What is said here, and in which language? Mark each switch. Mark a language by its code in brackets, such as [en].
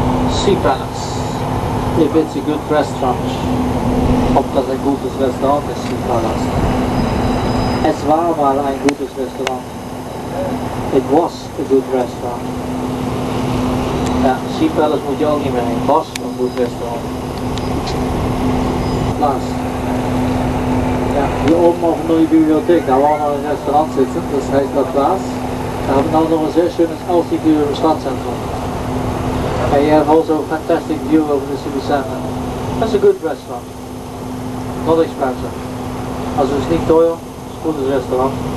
[en] Sea Palace. If it's a good restaurant. [de] Ob das ein gutes Restaurant ist, Sea Palace. Es war mal ein gutes Restaurant. [en] It was a good restaurant. [nl] Ja, Sea Palace moet je ook niet meer heen. Was een goed restaurant. Plaats. [de] Ja, hier oben auf der neuen Bibliothek, da war noch ein Restaurant sitzen, das heißt La Place. Da haben wir auch noch ein sehr schönes Aussicht über das Stadtzentrum. [en] And you have also a fantastic view over the city center. That's a good restaurant. Not expensive. [de] Also es ist nicht teuer, es ist ein gutes Restaurant.